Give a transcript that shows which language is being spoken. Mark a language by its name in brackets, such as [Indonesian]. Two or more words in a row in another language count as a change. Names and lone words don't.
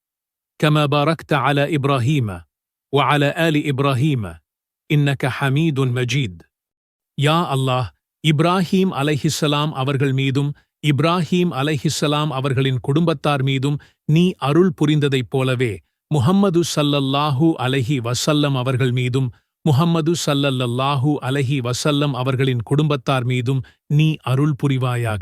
[Arabic] كما باركت على إبراهيم وعلى آل إبراهيم إنك حميد مجيد يا الله, [Tamil] இப்ராஹீம் அலைஹிஸ்ஸலாம் அவர்கள் மீதும் இப்ராஹீம் அலைஹிஸ்ஸலாம் அவர்களின் குடும்பத்தார் மீதும் நீ அருள் புரிந்ததைப் போலவே முஹம்மது [Arabic] صلى الله عليه وسلم [Tamil] அவர்கள் மீதும் முஹம்மது [Arabic] صلى الله عليه وسلم [Tamil] அவர்களின் குடும்பத்தார் மீதும் நீ அருள் புரிவாயாக.